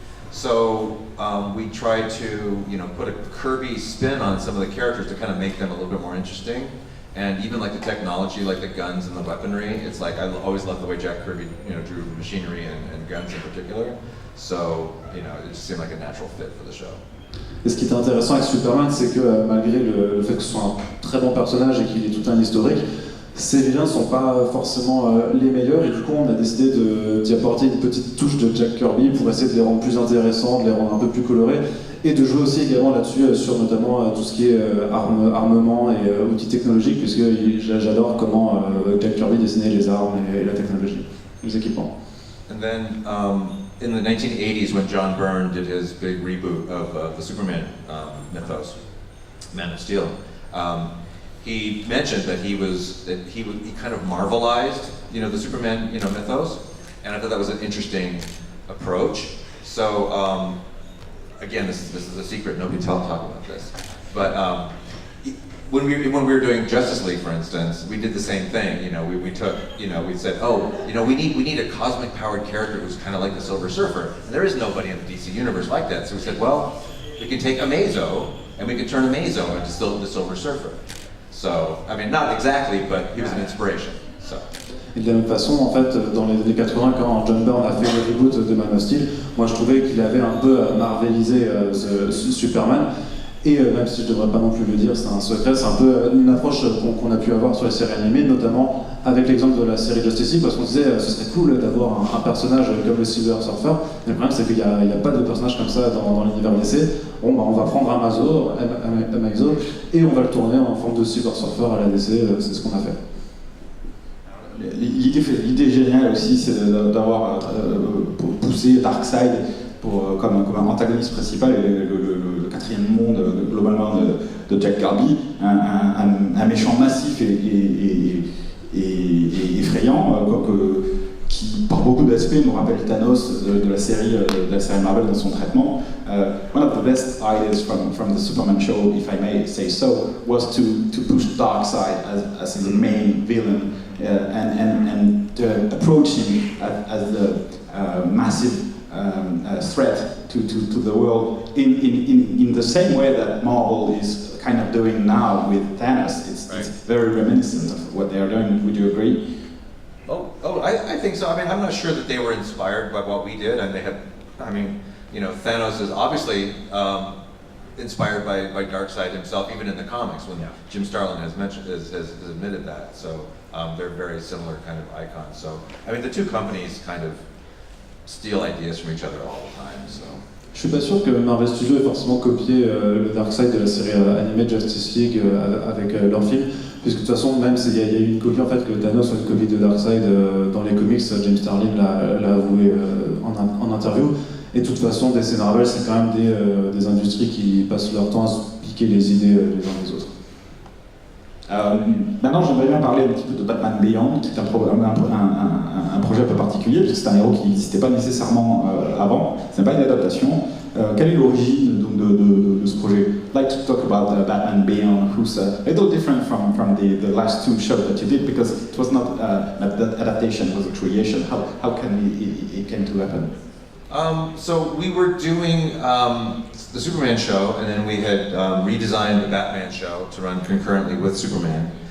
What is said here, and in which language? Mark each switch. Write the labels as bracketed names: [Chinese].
[English] So we tried to put a Kirby spin on some of the characters to kind of make them a little bit more interesting. And even like the technology, like the guns and the weaponry, it's like I always loved the way Jack Kirby drew machinery and guns in particular. So it just seemed like a natural fit for the show. [French] Et ce qui est intéressant avec Superman, c'est que malgré le fait que ce soit un très bon personnage et qu'il ait tout un historique, ses vilains ne sont pas forcément les meilleurs, et du coup on a décidé d'y apporter une petite touche de Jack Kirby pour essayer de les rendre plus intéressants, de les rendre un peu plus colorés, et de jouer aussi également là-dessus sur notamment tout ce qui est armement et outils technologiques, puisque j'adore comment Jack Kirby dessinait les armes et la technologie, les équipements. [English] And then in the 1980s, when John Byrne did his big reboot of the Superman mythos, Man of Steel, he mentioned that he kind of marvelized, the Superman, mythos, and I thought that was an interesting approach. So, again, this is a secret. Nobody talk about this, but when we were doing Justice League, for instance, we did the same thing. We took, we said, we need a cosmic powered character who's kind of like the Silver Surfer, and there is nobody in the DC universe like that. So we said, well, we can take Amazo and we can turn Amazo into the Silver Surfer. So, I mean, not exactly, but he was an inspiration. So. [French] Et de la même façon, en fait, dans les années 80, quand John Byrne a fait le reboot de Man of Steel, moi je trouvais qu'il avait un peu marvelisé Superman. Et même si je ne devrais pas non plus le dire, c'est un secret, c'est un peu une approche qu'on a pu avoir sur les séries animées, notamment avec l'exemple de la série Justice League, parce qu'on disait ce serait cool d'avoir un personnage comme le Silver Surfer. Mais le problème, c'est qu'il n'y a pas de personnage comme ça dans l'univers DC. Bon, on va prendre Amazo, et on va le tourner en forme de Silver Surfer à la DC, c'est ce qu'on a fait. L'idée géniale aussi, c'est d'avoir poussé Darkseid comme un antagoniste principal, le quatrième monde globalement de Jack Kirby, un méchant massif et effrayant, qui par beaucoup d'aspects nous rappelle Thanos de la série Marvel dans son traitement. [English] One of the best ideas from the Superman show, if I may say so, was to push Darkseid as his main villain and to approach him as the massive threat to the world in the same way that Marvel is kind of doing now with Thanos. It's very reminiscent of what they are doing. Would you agree? I think so. I mean, I'm not sure that they were inspired by what we did, and they had. I mean, Thanos is obviously inspired by Darkseid himself, even in the comics. When Jim Starlin has admitted that. So they're very similar kind of icons. So I mean, the two companies kind of steal ideas from each other all the time. So. [French] Je suis pas sûr que Marvel Studios ait forcément copié le Darkseid de la série animée Justice League avec leur film, puisque de toute façon, même s'il y a eu une copie, en fait, que Thanos soit une copie de Darkseid dans les comics, James Starlin l'a avoué en interview. Et de toute façon, DC Marvel, c'est quand même des industries qui passent leur temps à se piquer les idées les uns les autres. Maintenant, j'aimerais bien parler un petit peu de Batman Beyond, qui est un projet un peu particulier, parce que c'est un héros qui n'existait pas nécessairement avant. Ce n'est pas une adaptation. Quelle est l'origine de ce projet? [English] I'd like to talk about Batman Beyond, who's a little different from the last two shows that you did, because it was not an adaptation, it was a creation. How can it came to happen? So we were doing the Superman show, and then we had redesigned the Batman show to run concurrently with Superman.